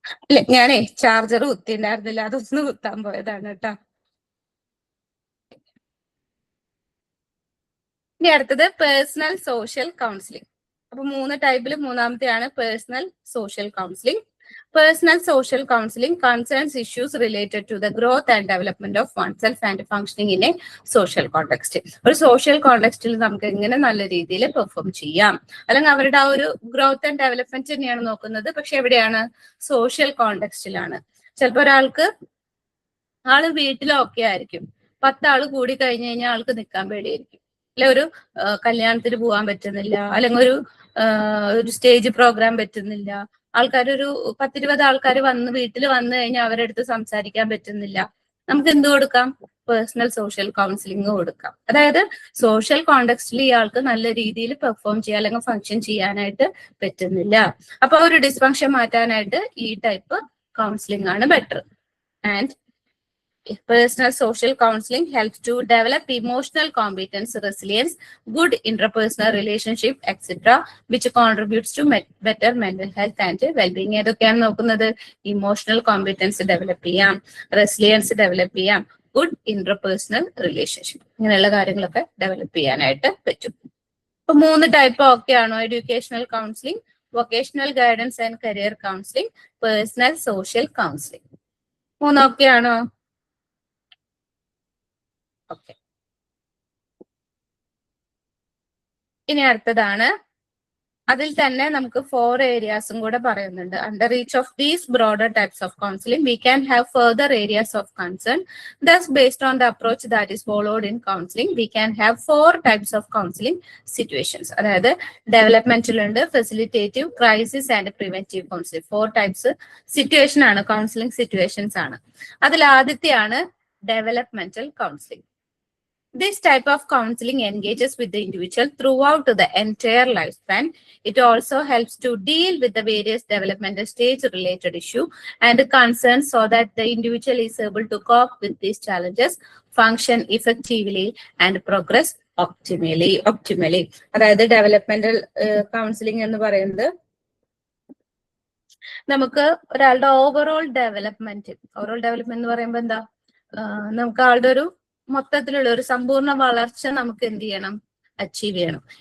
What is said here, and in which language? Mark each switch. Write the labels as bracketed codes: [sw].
[ml] ഇല്ല, ഞാനേ ചാർജർ കുത്തിണ്ടായിരുന്നില്ല, അതൊന്ന് കുത്താൻ പോയതാണ് കേട്ടോ. ഇനി അടുത്തത് പേഴ്സണൽ സോഷ്യൽ കൗൺസിലിംഗ്. അപ്പൊ 3 ടൈപ്പിൽ മൂന്നാമത്തെയാണ് personal social counselling. [en] Personal social counseling concerns issues related to the growth and development of oneself and functioning in a social context. [ml] ഒരു സോഷ്യൽ കോണ്ടെക്സ്റ്റിൽ നമുക്ക് എങ്ങനെ നല്ല രീതിയിൽ പെർഫോം ചെയ്യാം, അല്ലെങ്കിൽ അവരുടെ ആ ഒരു ഗ്രോത്ത് ആൻഡ് ഡെവലപ്മെന്റ് തന്നെയാണ് നോക്കുന്നത്. പക്ഷെ എവിടെയാണ്? സോഷ്യൽ കോണ്ടെക്സ്റ്റിലാണ്. ചിലപ്പോൾ ഒരാൾക്ക് ആള് വീട്ടിലൊക്കെ ആയിരിക്കും, 10 ആള് കൂടി കഴിഞ്ഞു കഴിഞ്ഞാൽ ആൾക്ക് നിൽക്കാൻ പേടിയായിരിക്കും, അല്ലെ ഒരു കല്യാണത്തിന് പോകാൻ പറ്റുന്നില്ല, അല്ലെങ്കിൽ ഒരു സ്റ്റേജ് പ്രോഗ്രാം പറ്റുന്നില്ല, ആൾക്കാരൊരു 10-20 ആൾക്കാർ വീട്ടിൽ വന്നു കഴിഞ്ഞാൽ അവരുടെ അടുത്ത് സംസാരിക്കാൻ പറ്റുന്നില്ല. നമുക്ക് എന്ത് കൊടുക്കാം? പേഴ്സണൽ സോഷ്യൽ കൗൺസിലിംഗ് കൊടുക്കാം. അതായത് സോഷ്യൽ കോണ്ടെക്സ്റ്റിൽ ഇയാൾക്ക് നല്ല രീതിയിൽ പെർഫോം ചെയ്യാൻ അല്ലെങ്കിൽ ഫങ്ഷൻ ചെയ്യാനായിട്ട് പറ്റുന്നില്ല. അപ്പൊ ഒരു ഡിസ്ഫങ്ഷൻ മാറ്റാനായിട്ട് ഈ ടൈപ്പ് കൗൺസിലിംഗ് ആണ് better. [en] And personal social counseling helps to develop emotional competence, resilience, good interpersonal relationship, etc., which contributes to better mental health and well-being. [ml] ഏതൊക്കെയാണ് നോക്കുന്നത്? ഇമോഷണൽ കോമ്പറ്റൻസ് ഡെവലപ്പ് ചെയ്യാം, റെസിലിയൻസ് ഡെവലപ്പ് ചെയ്യാം, good interpersonal relationship, ഇങ്ങനെയുള്ള കാര്യങ്ങളൊക്കെ develop ചെയ്യാനായിട്ട് പറ്റും. ഇപ്പൊ 3 type ഒക്കെയാണോ? Educational counselling, vocational guidance and career counselling, personal social counselling. 3 ഒക്കെയാണോ? Okay. ഇനി അടുത്തതാണ്, അതിൽ തന്നെ നമുക്ക് 4 ഏരിയാസും കൂടെ പറയുന്നുണ്ട്. [en] Under each of these broader types of counselling we can have further areas of concern. Thus, based on the approach that is followed in counseling, we can have 4 types of counseling situations. [ml] അതായത് ഡെവലപ്മെന്റലുണ്ട്, facilitative, crisis and preventive counselling. 4 types situation ആണ്, counselling situations ആണ്. അതിൽ ആദ്യത്തെയാണ് developmental counselling. [en] This type of counseling engages with the individual throughout the entire lifespan. It also helps to deal with the various developmental stage-related issues and concerns so that the individual is able to cope with these challenges, function effectively, and progress optimally. [ml] അതായത് developmental counselling എന്ന് പറയുന്നത് നമുക്ക് ഒരാളുടെ overall development എന്ന് പറയുമ്പോൾ എന്താ, നമുക്ക് ആളുടെ ഒരു മൊത്തത്തിലുള്ള ഒരു സമ്പൂർണ്ണ വളർച്ച നമുക്ക് എന്ത് ചെയ്യണം? അച്ചീവ് ചെയ്യണം.